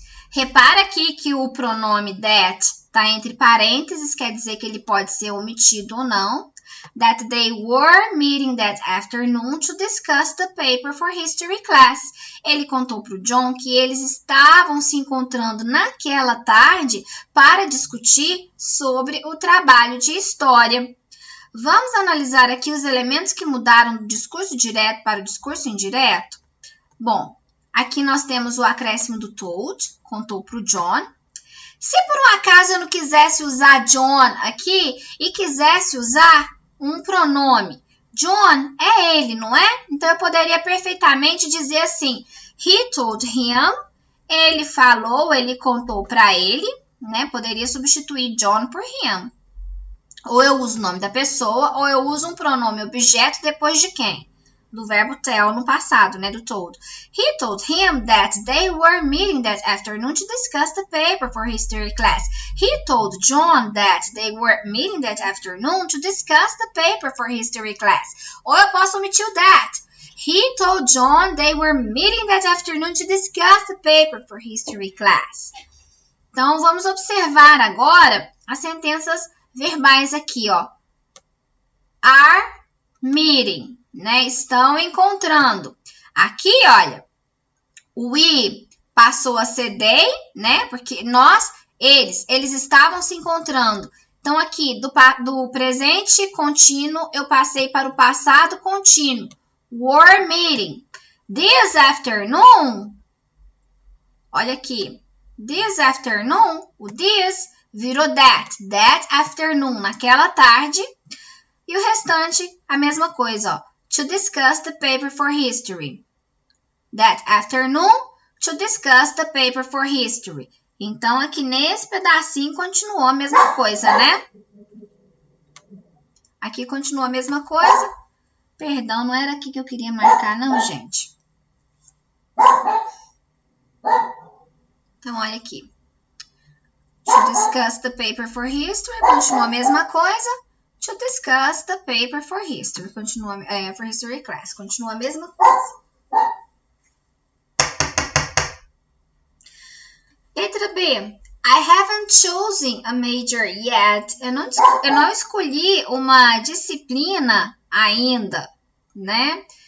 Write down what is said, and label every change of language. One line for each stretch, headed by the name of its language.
Portuguese: Repara aqui que o pronome that está entre parênteses, quer dizer que ele pode ser omitido ou não.
English: That they were meeting that afternoon to discuss the paper for history class.
Portuguese: Ele contou para o John que eles estavam se encontrando naquela tarde para discutir sobre o trabalho de história. Vamos analisar aqui os elementos que mudaram do discurso direto para o discurso indireto? Bom, aqui nós temos o acréscimo do told, contou para o John. Se por um acaso eu não quisesse usar John aqui e quisesse usar um pronome, John é ele, não é? Então, eu poderia perfeitamente dizer assim,
English: he told him,
Portuguese: ele falou, ele contou para ele, né? Poderia substituir John por him. Ou eu uso o nome da pessoa, ou eu uso um pronome objeto depois de quem? do verbo tell no passado, né, do told.
English: He told him that they were meeting that afternoon to discuss the paper for history class. He told John that they were meeting that afternoon to discuss the paper for history class.
Portuguese: Ou eu posso omitir o that.
English: He told John they were meeting that afternoon to discuss the paper for history class.
Portuguese: Então, vamos observar agora as sentenças verbais aqui, ó.
English: Are meeting,
Portuguese: né? Estão encontrando. Aqui, olha, o we passou a ser they, né? Porque eles estavam se encontrando. Então, aqui, do presente contínuo, eu passei para o passado contínuo.
English: Were meeting. This afternoon,
Portuguese: olha aqui.
English: This afternoon,
Portuguese: o this virou
English: that afternoon,
Portuguese: naquela tarde. E o restante, a mesma coisa, ó.
English: To discuss the paper for history. That afternoon, to discuss the paper for history.
Portuguese: Então, aqui nesse pedacinho continuou a mesma coisa, né? Aqui continuou a mesma coisa. Perdão, não era aqui que eu queria marcar, não, gente. Então, olha aqui.
English: To discuss the paper for history,
Portuguese: continua a mesma coisa.
English: To discuss the paper for history,
Portuguese: continua,
English: for history class,
Portuguese: continua a mesma coisa. Letra B.
English: I haven't chosen a major yet.
Portuguese: Eu não escolhi uma disciplina ainda, né?